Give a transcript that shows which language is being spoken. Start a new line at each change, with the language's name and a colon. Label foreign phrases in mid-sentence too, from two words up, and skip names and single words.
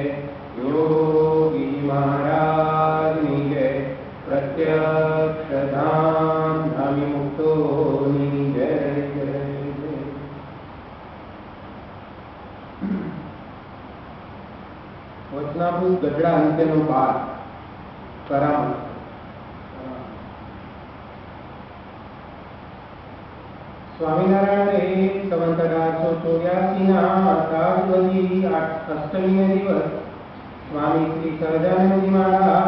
Gujarati: યોગી મહારાજની જય। પ્રત્યક્ષ ધામ ધામી મુક્તોની જય જય જય। वचनाभूत गढ़ड़ा अंत्यનો પાઠ કરામત। સ્વામિનારાયણે સંવત 1884 આષાઢવદી અષ્ટમીને દિવસ સ્વામી શ્રી સહજાનંદજી મહારાજ